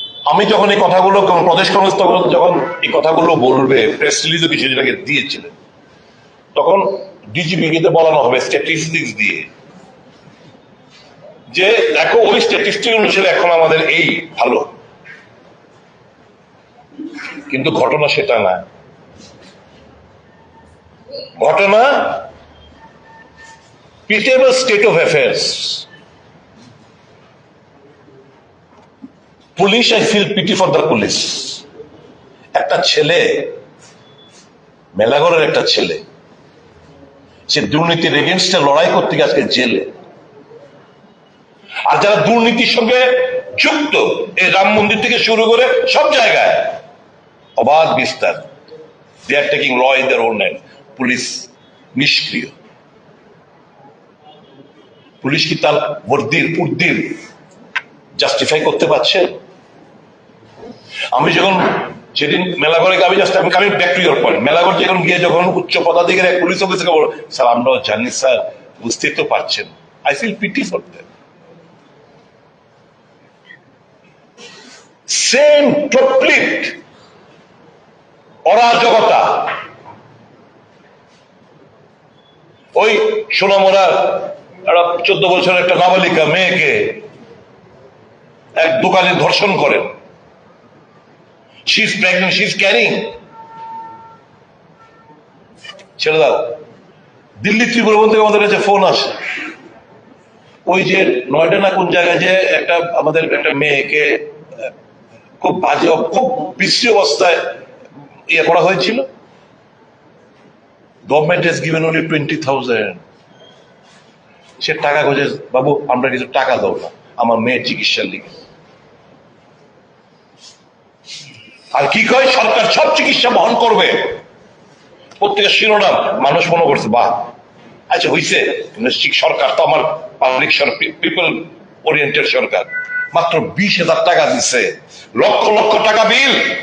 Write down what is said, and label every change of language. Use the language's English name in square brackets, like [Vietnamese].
[Bangla] আমি যখন এই কথাগুলো প্রদেশ কংগ্রেস যখন এই কথাগুলো বলবে, প্রেস রিলিজে কিছুদিন আগে দিয়েছিলেন, তখন ডিজিপিকে বলানো হবে স্ট্যাটিস্টিক্স দিয়ে যে দেখো ওই স্ট্যাটিস্টিক অনুসারে এখন আমাদের এই ভালো, কিন্তু ঘটনা সেটা না। [English] ঘটনা pitiable state of affairs. Police, I feel pity for the police. [Bangla] একটা ছেলে, মেলাঘরের একটা ছেলে, সে দুর্নীতির এগেনস্টে লড়াই করতে গিয়ে আজকে জেলে। আর যারা দুর্নীতির সঙ্গে যুক্ত, এই রাম মন্দির থেকে শুরু করে সব জায়গায় অবাধ বিস্তার, [English] they are taking law in their own hand. [Bangla] Police নিষ্ক্রিয়। পুলিশ কি তার বর্দির উর্দির জাস্টিফাই করতে পারছে? আমি যখন সেদিন মেলাঘরে আমি [English] coming back to your point, [Bangla] Melaghar যখন গিয়ে যখন উচ্চ পদাধিকারী এক পুলিশ অফিসারকে বলল, স্যার আমরাও জানি স্যার, বুঝতে তো পারছেন, [English] I feel pity for them. [Bangla] Same complete অরাজকতা। ওই সোনামুড়ার একটা 14 বছরের একটা নাবালিকা মেয়েকে এক দোকানে ধর্ষণ করেন। [English] she is pregnant, she is carrying, [Bangla] ছেড়ে দাও। দিল্লি ত্রিপুরা থেকে আমাদের কাছে ফোন আসে, ওই যে নয়ডা না কোন জায়গায় যে একটা আমাদের একটা মেয়েকে খুব বাজে, খুব বিশ্রী অবস্থায় ইয়ে করা হয়েছিল। [English] Government has given only 20,000। [Bangla] সে টাকা খোঁজে, বাবু আমরা কিছু টাকা দাও না আমার মেয়ের চিকিৎসার লিগে। আর কি কয়, সরকার সব চিকিৎসা বহন করবে। প্রত্যেকের শিরোনাম, মানুষ মনে করছে বাহ আচ্ছা হইছে, সরকার তো আমার পাবলিক পিপল ওরিয়েন্টেড সরকার, মাত্র 20,000 টাকা দিচ্ছে, লক্ষ লক্ষ টাকা বিল।